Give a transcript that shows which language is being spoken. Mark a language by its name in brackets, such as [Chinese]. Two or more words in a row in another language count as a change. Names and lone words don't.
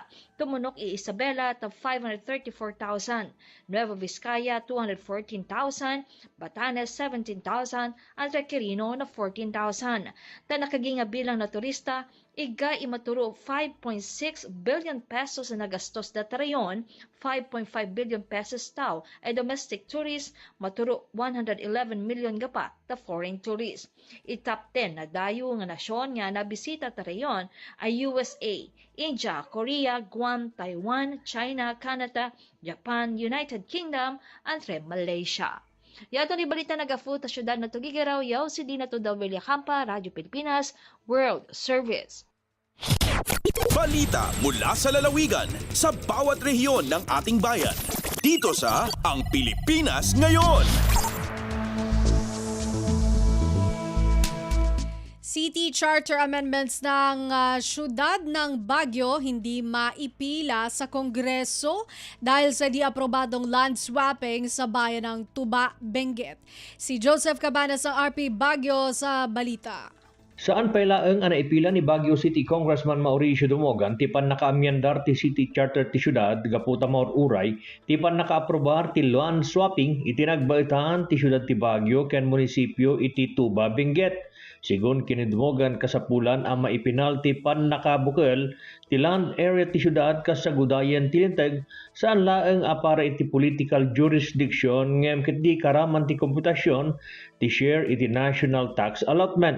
[Ibanag] Tumunok Isabela ta 534,000, Nueva Vizcaya 214,000, Batanes 17,000, at Quirino na 14,000. Ta nakaginga bilang na turista, igay imaturo 5.6 billion pesos na nagastos data rayon, 5.5 billion pesos tao ay [English] domestic tourists, [Ibanag] maturo 111 million gapa ta [English] foreign tourists. [Ibanag] I-top 10 na dayo nga nasyon nga nabisita ta rayon ay USA, India, Korea, Guam, Taiwan, China, Canada, Japan, United Kingdom, at Malaysia. Yato ni balita nagafu ta syudad na Tugigaraw, yaw si Dina Tudal Villacampa, Radyo Pilipinas, World Service. [Filipino] Balita mula sa lalawigan sa bawat rehiyon ng ating bayan. Dito sa Ang Pilipinas Ngayon. City Charter Amendments ng syudad ng Baguio hindi maipila sa Kongreso dahil sa di-aprobadong [English] land swapping [Filipino] sa bayan ng Tuba, Benguet. Si Joseph Cabanas ng RP Baguio sa balita. [Iloko] Saan pailaeng ang naipila ni Baguio City Congressman Mauricio Dumogan tipan nakaamyandar ti City Charter ti syudad gaputa maor uray tipan nakaaprobar ti [English] land swapping [Iloko] itinagbaitaan ti syudad ti Baguio ken munisipyo iti Tuba, Benguet. Sigun kini Dumogan kasapulan ang maipinal ti pan nakabukel ti land area ti syudad kasagudayan ti linteg saan laeng apara iti [English] political jurisdiction [Iloko] ngem ket di karaman ti komputasyon ti share iti [English] national tax allotment.